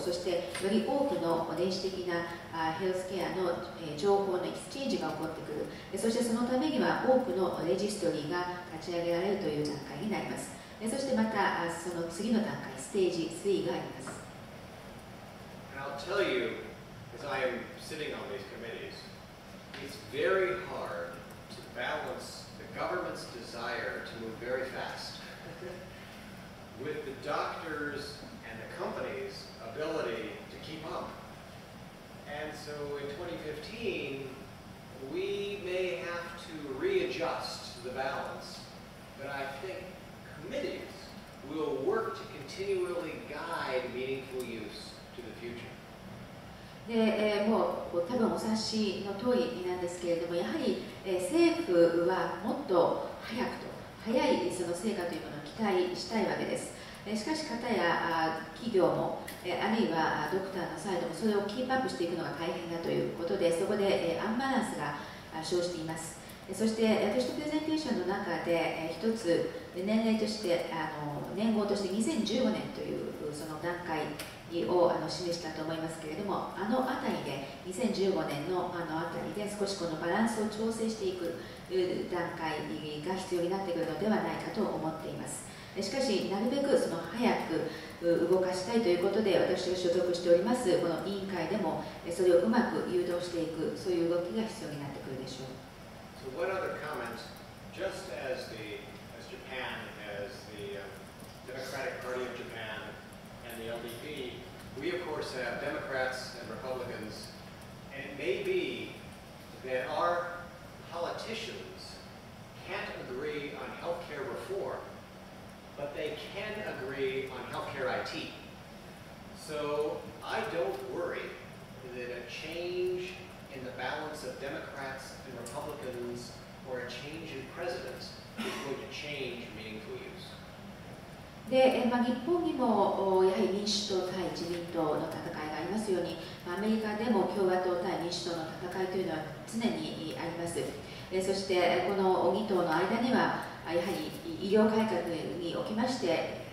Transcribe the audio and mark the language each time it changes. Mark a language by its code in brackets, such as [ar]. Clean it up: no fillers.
[ja] そしてより多くの電子的なヘルスケアの情報のエクスチェンジが起こってくる。そしてそのためには多くのレジストリーが立ち上げられるという段階になります。そしてまたその次の段階、ステージ3があります。 [en] And I'll tell you, as I am sitting on these committees, it's very hard to balance the government's desire to move very fast with the doctors and the company's ability to keep up. And so in 2015, we may have to readjust the balance, but I think committees will work to continually guide meaningful use to the future. [ja] でもう多分お察しの通りなんですけれども、やはり政府はもっと早いその成果というものを期待したいわけです。しかし方や企業もあるいはドクターのサイドもそれをキープアップしていくのが大変だということで、そこでアンバランスが生じています。そして私のプレゼンテーションの中で一つ年齢として年号として2015年というその段階を示したと思いますけれども、あの辺りで2015年のあたりで少しこのバランスを調整していく段階が必要になってくるのではないかと思っています。しかしなるべくその早く動かしたいということで、私が所属しておりますこの委員会でもそれをうまく誘導していく、そういう動きが必要になってくるでしょう。 [en] So one other comment, just as Japan has the Democratic Party of Japan and the LDP, we of course have Democrats and Republicans, and it may be that our politicians can't agree on healthcare reform, but they can agree on healthcare IT. So I don't worry that a change in the balance of Democrats and Republicans or a change in presidents is going to change meaningful use. [ja] で日本にもやはり民主党対自民党の戦いがありますように、アメリカでも共和党対民主党の戦いというのは常にあります。そしてこの2党の間にはやはり医療改革におきまして